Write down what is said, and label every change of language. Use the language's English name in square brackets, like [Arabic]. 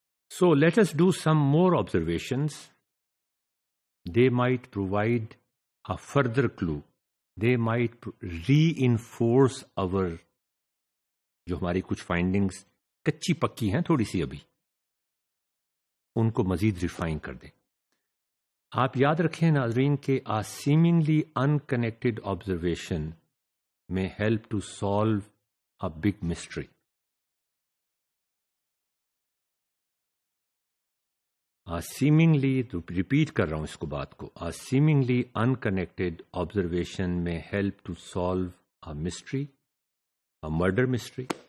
[English] So let us do some more observations. They might provide a further clue. They might reinforce our [Urdu] جو ہماری کچھ findings کچی پکی ہیں تھوڑی سی ابھی، ان کو مزید ریفائن کر دیں. آپ یاد رکھیں ناظرین کہ [English] a seemingly unconnected observation may help to solve a big mystery. seemingly، [Urdu] repeat کر رہا ہوں اس کو بات کو، [English] a seemingly unconnected observation may help to solve a mystery, a murder mystery.